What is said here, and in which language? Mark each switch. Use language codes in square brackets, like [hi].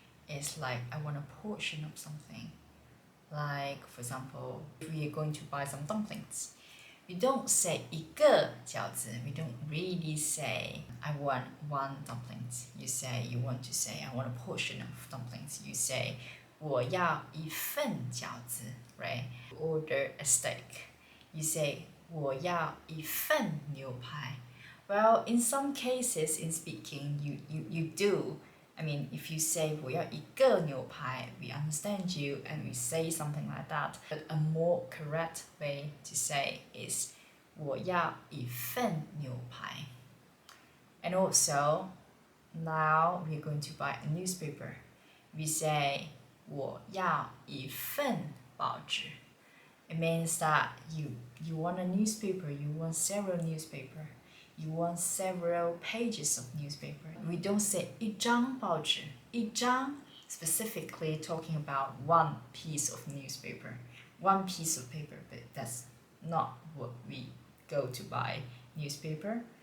[en] It's like I want a portion of something. Like for example, if we are going to buy some dumplings, we don't say 一个饺子. We don't really say I want 1 dumplings. You want to say I want a portion of dumplings. You say 我要一份饺子, right? Order a steak. [zh] You say 我要一份牛排. [en] Well, in some cases in speaking, you do. I mean, if you say 我要一个牛排, we understand you and we say something like that. But a more correct way to say is 我要一份牛排. And also, now we're going to buy a newspaper. [zh] We say 我要一份报纸. [en] It means that you want a newspaper, you want several newspaper, you want several pages of newspaper. We don't say 一张报纸. 一张 specifically talking about 1 piece of newspaper, 1 piece of paper, but that's not what we go to buy newspaper.